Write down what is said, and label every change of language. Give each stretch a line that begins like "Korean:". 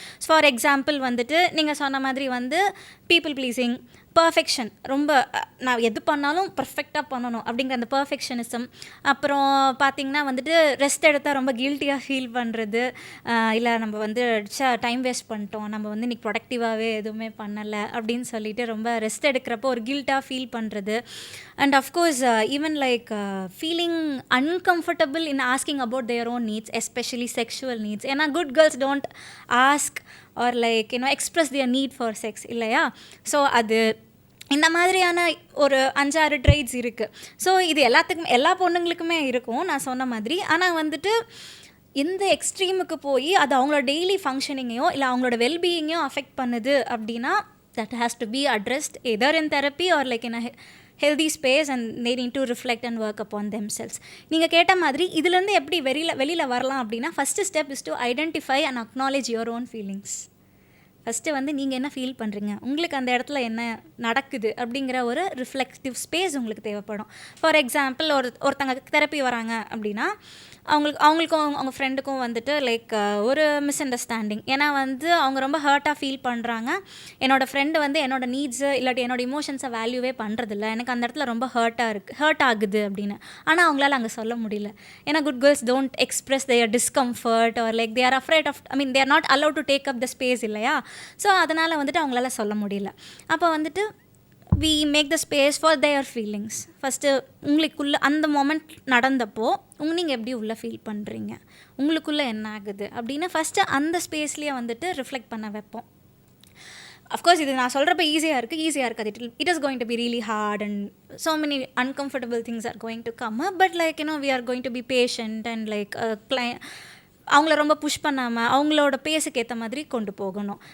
Tamil: For example வந்துட்டு நீங்கள் சொன்ன மாதிரி வந்து பீப்புள் ப்ளீஸிங், பர்ஃபெக்ஷன், ரொம்ப நான் எது பண்ணாலும் பர்ஃபெக்டாக பண்ணணும் அப்படிங்கிற அந்த பர்ஃபெக்ஷனிசம். அப்புறம் பார்த்திங்கன்னா வந்துட்டு ரெஸ்ட் எடுத்தால் ரொம்ப கில்ட்டியாக ஃபீல் பண்ணுறது, இல்லை நம்ம வந்து டைம் வேஸ்ட் பண்ணிட்டோம், நம்ம வந்து இன்றைக்கி ப்ரொடக்டிவாகவே எதுவுமே பண்ணலை அப்படின்னு சொல்லிட்டு ரொம்ப ரெஸ்ட் எடுக்கிறப்போ ஒரு கில்ட்டாக ஃபீல் பண்ணுறது.
English: And of course even like feeling uncomfortable in asking about their own needs, especially sexual needs. ஏன்னா good girls don't ask or like express their need for sex இல்லையா?
Tamil: ஸோ அது இந்த மாதிரியான ஒரு 5-6 ட்ரெய்ட்ஸ் இருக்குது. ஸோ இது எல்லா பொண்ணுங்களுக்குமே இருக்கும் நான் சொன்ன மாதிரி. ஆனால் வந்துட்டு இந்த எக்ஸ்ட்ரீமுக்கு போய் அது அவங்களோட டெய்லி ஃபங்க்ஷனிங்கையோ இல்லை அவங்களோட வெல்பீயிங்கையோ அஃபெக்ட் பண்ணுது அப்படின்னா
English: that has to be addressed either in therapy or like in a healthy space and they need to reflect and work upon themselves.
Tamil: நீங்கள் கேட்ட மாதிரி இதுலேருந்து எப்படி வெளியில் வரலாம் அப்படின்னா,
English: First step is to identify and acknowledge your own feelings.
Tamil: First வந்து நீங்கள் என்ன ஃபீல் பண்ணுறீங்க, உங்களுக்கு அந்த இடத்துல என்ன நடக்குது அப்படிங்கிற ஒரு ரிஃப்ளெக்டிவ் ஸ்பேஸ் உங்களுக்கு தேவைப்படும். ஃபார் எக்ஸாம்பிள் ஒருத்தங்க தெரப்பி வராங்க அப்படின்னா அவங்களுக்கும் அவங்க ஃப்ரெண்டுக்கும் வந்துட்டு லைக் ஒரு மிஸ் அண்டர்ஸ்டாண்டிங். ஏன்னா வந்து அவங்க ரொம்ப ஹர்ட்டாக ஃபீல் பண்ணுறாங்க. என்னோடய ஃப்ரெண்டு வந்து என்னோடய நீட்ஸு இல்லாட்டி என்னோடய இமோஷன்ஸை வேல்யூவே பண்ணுறதில்ல, எனக்கு அந்த இடத்துல ரொம்ப ஹர்ட் ஆகுது அப்படின்னு. ஆனால் அவங்களால அங்கே சொல்ல முடியல.
English: ஏன்னா good girls don't express their discomfort or like they are afraid of they are not allowed to take up the space இல்லையா.
Tamil: ஸோ அதனால் வந்துட்டு அவங்களால சொல்ல முடியல. அப்போ வந்துட்டு
English: we make the space for their feelings.
Tamil: First உங்களுக்குள்ளே அந்த மொமெண்ட் நடந்தப்போ நீங்கள் எப்படி உள்ளே ஃபீல் பண்ணுறீங்க, உங்களுக்குள்ளே என்ன ஆகுது அப்படின்னு ஃபஸ்ட்டு அந்த ஸ்பேஸ்லேயே வந்துட்டு ரிஃப்ளெக்ட் பண்ண வைப்போம்.
English: of course
Tamil: இது நான் சொல்கிறப்ப ஈஸியாக இருக்காது.
English: it is going to be really hard and so many uncomfortable things are going to come up, but like we are going to be patient and like
Tamil: அவங்கள ரொம்ப புஷ் பண்ணாமல் அவங்களோட பேஸுக்கு ஏற்ற மாதிரி கொண்டு போகணும்.